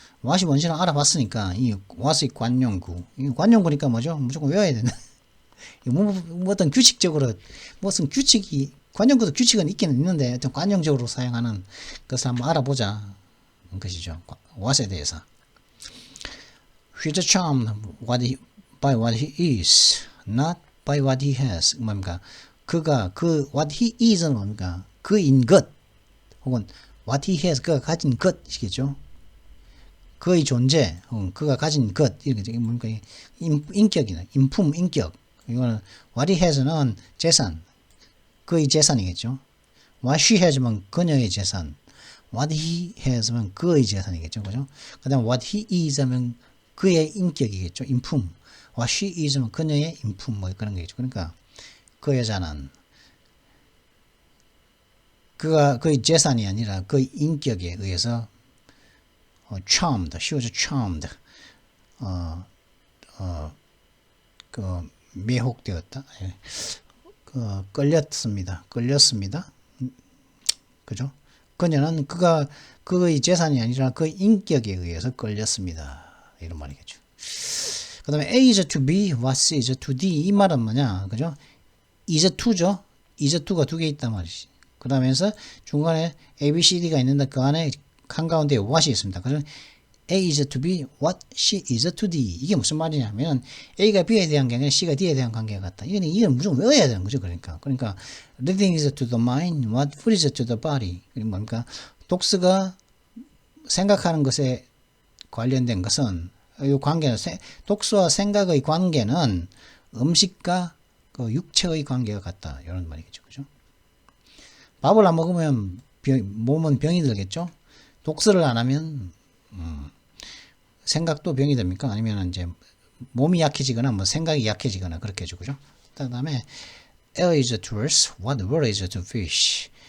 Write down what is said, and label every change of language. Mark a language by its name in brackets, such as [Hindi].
[Korean] what이 뭔지는 알아봤으니까 이 what의 관용구. 이 관용구니까 뭐죠? 무조건 외워야 되는. 뭐 어떤 규칙적으로 무슨 규칙이 관용구도 규칙은 있기는 있는데 어떤 관용적으로 사용하는 것을 한번 알아보자 것이죠. what에 대해서. [English] He's charmed by what he is, not by what he has. [Korean] 뭡니까? 그가 [English] what he is [Korean] 는 뭡니까? 그인 것 혹은 [English] what he has [Korean] 그가 가진 것이겠죠. 그의 존재, 그가 가진 것 이렇게 뭡니까? 인격이나 인품, 인격. 이거는 [English] what he has [Korean] 는 재산, 그의 재산이겠죠. [English] what she has [Korean] 면 그녀의 재산, [English] what he has [Korean] 면 그의 재산이겠죠, 그죠? 그다음 [English] what he is [Korean] 면 그의 인격이겠죠, 인품. [English] what she is [Korean] 면 그녀의 인품 뭐 그런 거겠죠. 그러니까 그 여자는 그가 그의 재산이 아니라 그의 인격에 의해서 charmed, [English] she was charmed, [Korean] 매혹되었다. 끌렸습니다. 그죠? 그녀는 그의 재산이 아니라 그의 인격에 의해서 끌렸습니다. 이런 말이겠죠. 그 다음에 [English] A is to B, what is to D. [Korean] 이 말은 뭐냐? 그죠? [English] is to [Korean] 죠? [English] is to [Korean] 가 두 개 있단 말이지. 그 다음에서 중간에 A, B, C, D가 있는데 그 안에 한가운데 what이 있습니다. 그래서 [English] A is to B, what she is to D. [Korean] 이게 무슨 말이냐면 A가 B에 대한 게 아니라 C가 D에 대한 관계가 같다. 이건 무조건 외워야 되는 거죠. 그러니까 [English] reading is to the mind, what food is to the body. [Korean] 그리고 뭡니까? 독서가 생각하는 것에 관련된 것은 이 관계는 독서와 생각의 관계는 음식과 그 육체의 관계가 같다. 이런 말이겠죠. 그죠? 밥을 안 먹으면 몸은 병이 들겠죠? 독서를 안 하면 생각도 병이 됩니까? 아니면 이제 몸이 약해지거나 뭐 생각이 약해지거나 그렇게죠. 그죠? 그다음에 [English] air is to us, what water is to fish.